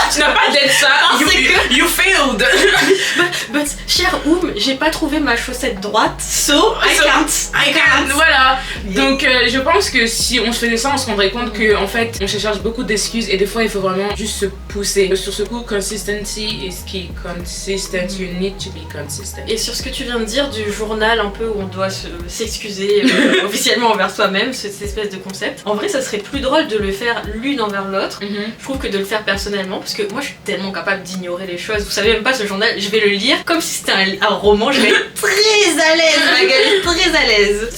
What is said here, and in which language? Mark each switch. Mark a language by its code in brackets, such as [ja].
[fr] Tu n'as pas d'être ça. [en] You failed. But [fr] cher Oum, j'ai pas trouvé ma chaussette droite, [en] so I can't. [fr] Voilà. Donc je pense que si on se faisait ça, on se rendrait compte que en fait on se cherche beaucoup d'excuses et des fois il faut vraiment juste se pousser. Sur ce coup, [en] consistency is key. Consistent, you need to be consistent. [fr] Et sur ce que tu viens de dire du journal un peu où on doit s'excuser officiellement envers soi-même, cette espèce de concept, en vrai ça serait plus drôle de le faire l'une envers l'autre. Je trouve que de le faire personnellement, parce que moi je suis tellement capable d'ignorer les choses. Vous savez même pas, ce journal, je vais le lire comme si c'était un roman, je vais être très à l'aise, ma gueule, très à l'aise.